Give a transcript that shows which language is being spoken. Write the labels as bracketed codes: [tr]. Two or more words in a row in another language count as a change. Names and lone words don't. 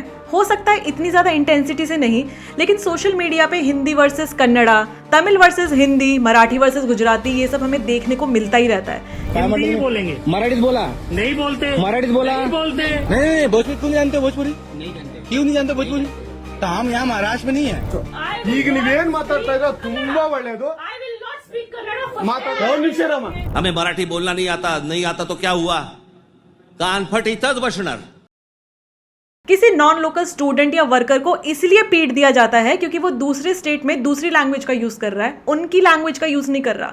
[hi] हो सकता है इतनी ज्यादा इंटेंसिटी से नहीं, लेकिन [en] social media [hi] पे हिंदी वर्सेस कन्नड़ा, तमिल वर्सेस हिंदी, मराठी वर्सेस गुजराती, ये सब हमें देखने को मिलता ही रहता है। हिंदी बोलेंगे, [mr] मराठीत बोला, [hi] नहीं बोलते, [mr] मराठीत बोला, [hi] नहीं बोलते, नहीं भोजपुरी क्यों नहीं जानते? भोजपुरी नहीं जानते, क्यों नहीं जानते भोजपुरी? तो हम यहाँ महाराष्ट्र में नहीं है। [kn] ಈಗ ನೀವೇನ್ ಮಾತಾಡ್ತಾ ಇರೋ ತುಂಬಾ ಒಳ್ಳೇದು [hi] हमें मराठी बोलना नहीं आता तो क्या हुआ? [mr] कान फट इथंच बसणार। [hi] किसी [en] non local student [hi] या वर्कर को इसलिए पीट दिया जाता है क्योंकि वो दूसरे स्टेट में दूसरी लैंग्वेज का यूज कर रहा है, उनकी लैंग्वेज का यूज नहीं कर रहा।